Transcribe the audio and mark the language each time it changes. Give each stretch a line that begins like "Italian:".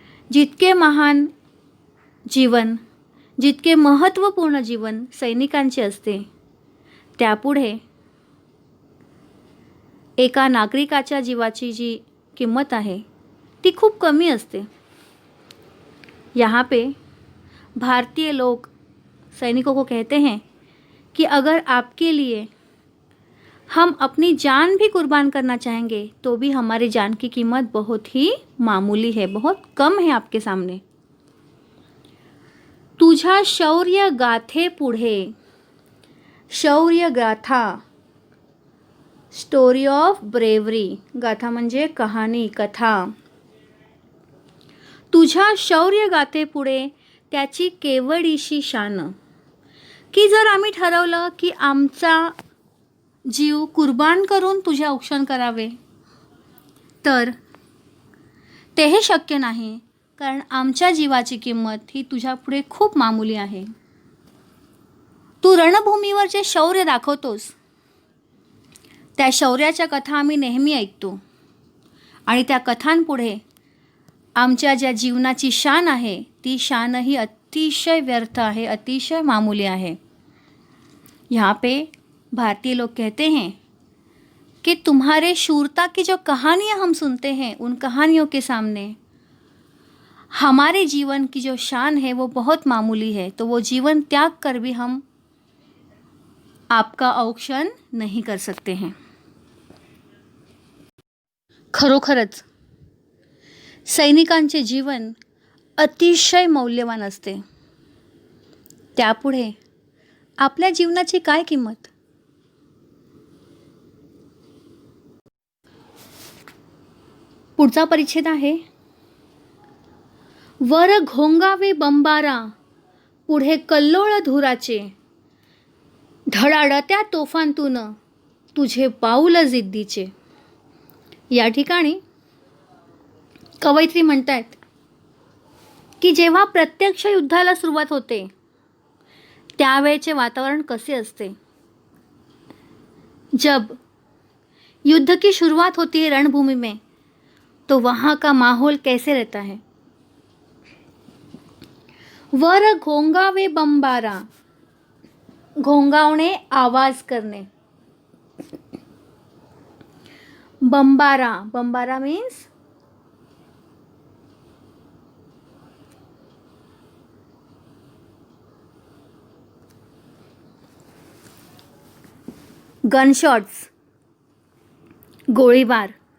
Marathi: जितके महान जीवन, जितके महत्त्वपूर्ण जीवन सैनिकांचे असते त्यापुढे एका नागरिकाच्या जीवाची जी किंमत आहे ती खूप कमी असते.
Hindi: यहाँ पे भारतीय लोग सैनिकों को कहते हैं कि अगर आपके लिए हम अपनी जान भी कुर्बान करना चाहेंगे तो भी हमारी जान की कीमत बहुत ही मामूली है, बहुत कम है आपके सामने.
Marathi: तुझ्या शौर्य गाथे पुढे, शौर्य गाथा,
English: Story of bravery.
Marathi: गाथा म्हणजे कहाणी, कथा. तुझ्या शौर्य गाथे पुढे त्याची केवढीशी शान. की जर आम्ही ठरवलं की आमचा जीव कुर्बान करून तुझे औक्षण करावे तर ते हे शक्य नाही, कारण आमच्या जीवाची किंमत ही तुझ्यापुढे खूप मामूली आहे. तू रणभूमीवर जे शौर्य दाखवतोस त्या शौर्याच्या कथा आम्ही नेहमी ऐकतो, आणि त्या कथांपुढे आमच्या ज्या जीवनाची शान आहे ती शानही अतिशय व्यर्थ आहे, अतिशय मामूली आहे.
Hindi: यहाँ पे भारतीय लोग कहते हैं कि तुम्हारे शूरता की जो कहानियाँ हम सुनते हैं उन कहानियों के सामने हमारे जीवन की जो शान है वो बहुत मामूली है. तो वो जीवन त्याग कर भी हम आपका औक्षण नहीं कर सकते हैं.
Marathi: खरोखरच सैनिकांचे जीवन अतिशय मौल्यवान असते. त्यापुढे आपल्या जीवनाची काय किंमत. पुढचा परिच्छेद आहे, वर घोंगावे बंबारा पुढे कल्लोळ धुराचे, धडाडत्या तोफांतून तुझे पाऊल जिद्दीचे. या ठिकाणी कवयित्री म्हणतायत की जेव्हा प्रत्यक्ष युद्धाला सुरुवात होते त्यावेळेचे वातावरण कसे असते.
Hindi: जब युद्ध की शुरुआत होती है रणभूमि में तो वहाँ का माहौल कैसे रहता है.
Marathi: वर घोंगावे बंबारा, घोंगावणे आवाज करणे. बंबारा, बंबारा
English: means gunshots,
Marathi: गोळीबार.